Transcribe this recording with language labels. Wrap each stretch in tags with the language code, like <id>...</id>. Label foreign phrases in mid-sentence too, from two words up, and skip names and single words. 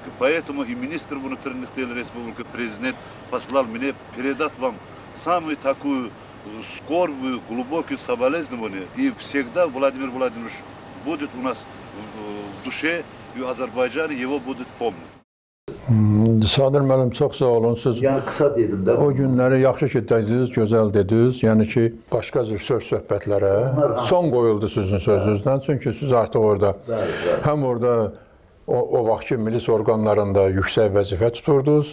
<ru>Поэтому и министр внутренних дел Республики, президент послал мне передать вам самую такую скорбную, глубокую соболезнование. И всегда Владимир Владимирович будет у нас в душе, и в Азербайджане его будет помнить.</ru> <az>Sadır müəllim, çox sağ olun. Siz Yəni qısa dedim də. o günləri yaxşı ki dediniz, gözəl dediniz. Yəni ki, başqa cür söhbətlərə son qoyuldu sizin sözünüzdən. Çünki siz artıq orada, həm orada o vaxtki milis orqanlarında yüksək vəzifə tuturdunuz.</az>